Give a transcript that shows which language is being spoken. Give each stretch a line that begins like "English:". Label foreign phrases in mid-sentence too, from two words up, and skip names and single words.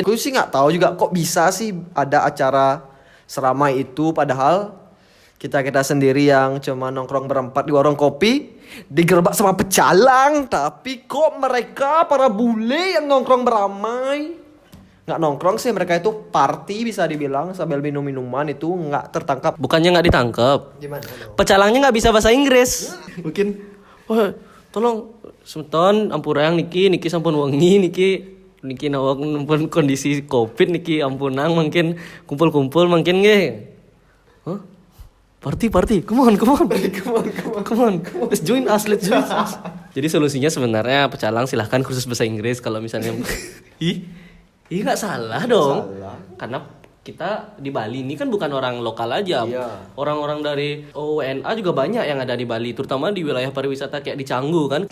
Indonesian: Aku sih nggak tahu juga kok bisa sih ada acara seramai itu, padahal kita sendiri yang cuma nongkrong berempat di warung kopi digerebek sama pecalang. Tapi kok mereka para bule yang nongkrong beramai, nggak nongkrong sih, mereka itu party bisa dibilang sambil minum minuman itu nggak tertangkap. Bukannya nggak ditangkap, Gimana? pecalangnya nggak bisa bahasa Inggris. Mungkin, wah, tolong
Balinese: semeton ampurang niki sampun wengi niki nawak pun kondisi covid niki ampunang
Indonesian: mungkin kumpul mungkin
Balinese: nggih.
English: Huh? Party, come on. Let's join us.
Indonesian: Jadi solusinya sebenarnya pecalang silahkan kursus bahasa Inggris kalau misalnya. Ih nggak salah dong. Karena kita di Bali ini kan bukan orang lokal aja. Iya. Orang-orang dari WNA juga banyak yang ada di Bali, terutama di wilayah pariwisata kayak di Canggu kan.